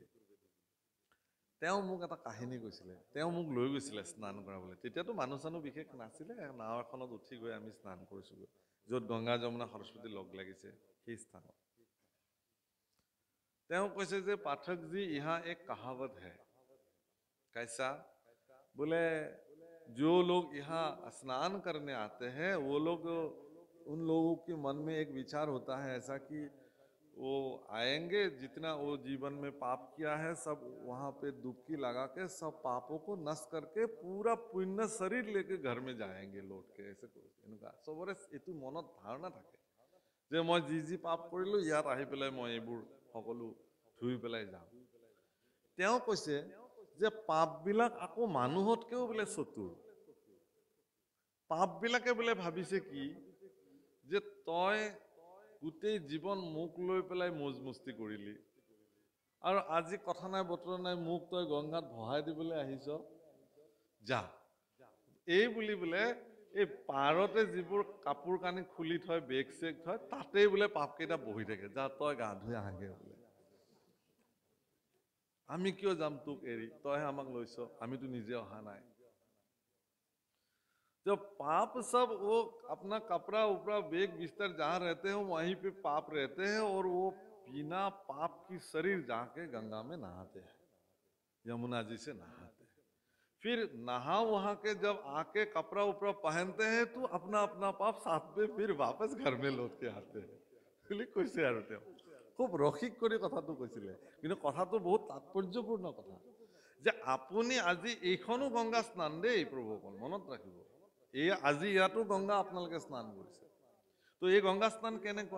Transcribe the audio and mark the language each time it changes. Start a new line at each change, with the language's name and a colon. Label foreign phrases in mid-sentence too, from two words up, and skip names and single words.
Assamese: তেওঁ মোক এটা কাহিনী কৈছিলে। তেওঁ মোক লৈ গৈছিলে স্নান কৰাবলৈ। তেতিয়াতো মানুহ চানুহ বিশেষ নাছিলে, নাও এখনত উঠি গৈ আমি স্নান কৰিছোগৈ, য'ত গংগা যমুনা সৰস্বতী লগ লাগিছে সেই স্থানত। তেওঁ কৈছে যে পাঠক জি,
Hindi: इहाँ एक कहावत है। कैसा? बोले जो लोग यहाँ स्नान करने आते हैं, वो लोग, उन लोगों के मन में एक विचार होता है ऐसा कि वो आएंगे, जितना वो जीवन में पाप किया है सब वहाँ पे डुबकी लगा के सब पापों को नष्ट करके पूरा पुण्य शरीर लेके घर में जाएंगे लौट के। ऐसे इनका
Assamese: সবৰে এটা মনত ধাৰণা থাকে যে মই যি পাপ কৰিলো, ইয়াত আহি পেলাই মই এইবোৰ সকলো ধুই পেলাই যাম। তেওঁ কৈছে যে পাপবিলাক আকৌ মানুহতকেও বোলে চতুৰ। পাপবিলাকে বোলে ভাবিছে কি, যে তই গোটেই জীৱন মোক লৈ পেলাই মজমস্তি কৰিলি, আৰু আজি কথা নাই বতৰা নাই মোক তই গংগাত ভহাই দিবলৈ আহিছ, যা। এই বুলি বোলে এই পাৰতে যিবোৰ কাপোৰ কানি খুলি থয়, বেগ চেগ থয়, তাতেই বোলে পাপকেইটা বহি থাকে, যা তই গা ধুই আহাগে বোলে। আমি কিয় যাম তোক এৰি, তইহে আমাক লৈছ, আমিতো নিজে অহা নাই।
Hindi: जो पाप सब वो अपना कपड़ा उपड़ा बेग बिस्तर जहाँ रहते हैं वहीं पे पाप रहते हैं, और वो बिना पाप की शरीर जाके गंगा में नहाते हैं, यमुना जी से नहाते हैं। फिर नहा वहां के जब आके कपड़ा उपड़ा पहनते हैं तो अपना अपना पाप साथ में फिर वापस घर में लौट के आते हैं।
Assamese: কৈছে আৰু তেওঁ খুব ৰসিক কৰি কথাটো কৈছিলে, কিন্তু কথাটো বহুত তাৎপৰ্যপূৰ্ণ কথা, যে আপুনি আজি এইখনো গংগা স্নান দেই প্ৰভুসকল, মনত ৰাখিব। এই আজি ইয়াতো গংগা আপোনালোকে স্নান কৰিছে। তো এই গংগা স্নান কেনেকুৱা?